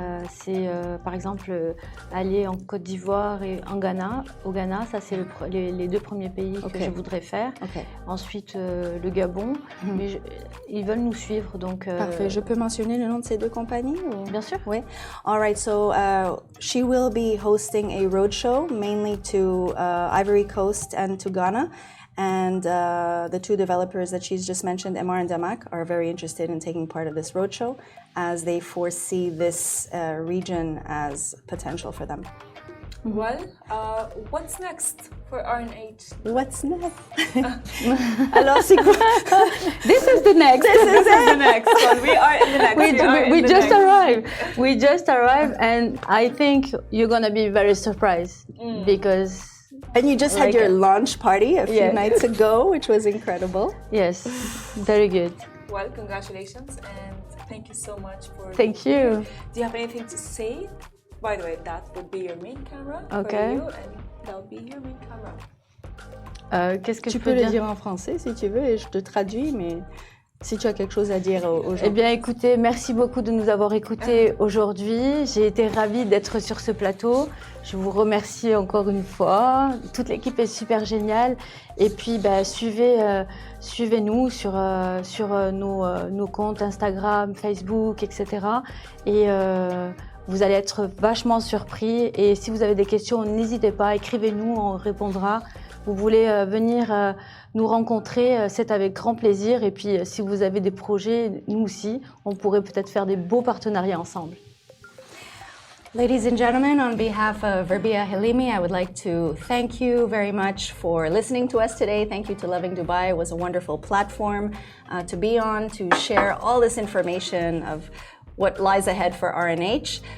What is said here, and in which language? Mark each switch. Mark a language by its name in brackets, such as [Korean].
[French] C'est par exemple aller en Côte d'Ivoire et en Ghana. Au Ghana, ça c'est les deux premiers pays que je voudrais faire. Ensuite le Gabon, mais ils veulent nous suivre. Donc, Parfait. Je peux mentionner le nom de ces deux compagnies ou... Bien sûr. Oui. [English] All right. So she will be hosting a roadshow mainly to Ivory Coast and to Ghana. And the two developers that she's just mentioned, Emar and Damak, are very interested in taking part of this roadshow as they foresee this region as potential for them. Well, what's next for R&H? What's next? [French] Alors, c'est quoi? [English] This is the next. This is the next one. We are in the next. We just arrived. We just arrived, and I think you're gonna be very surprised because. And you just had your launch party a few nights ago, which was incredible. Yes, very good. Well, congratulations, and thank you so much for. Thank you. Do you have anything to say? By the way, that would be your main camera for you, and that would be your main camera. [French] Qu'est-ce que tu peux le dire en français si tu veux, et je te traduis, mais si tu as quelque chose à dire aux gens. Eh bien, écoutez, merci beaucoup de nous avoir écoutés aujourd'hui. J'ai été ravie d'être sur ce plateau. Je vous remercie encore une fois. Toute l'équipe est super géniale. Et puis, suivez-nous sur nos comptes Instagram, Facebook, etc. Et vous allez être vachement surpris. Et si vous avez des questions, n'hésitez pas, écrivez-nous, on répondra. Vous voulez venir nous rencontrer, c'est avec grand plaisir. Et puis, si vous avez des projets, nous aussi, on pourrait peut-être faire des beaux partenariats ensemble. [English] Ladies and gentlemen, on behalf of Rebiha Helimi, I would like to thank you very much for listening to us today. Thank you to Lovin Dubai. It was a wonderful platform to be on, to share all this information of what lies ahead for R&H.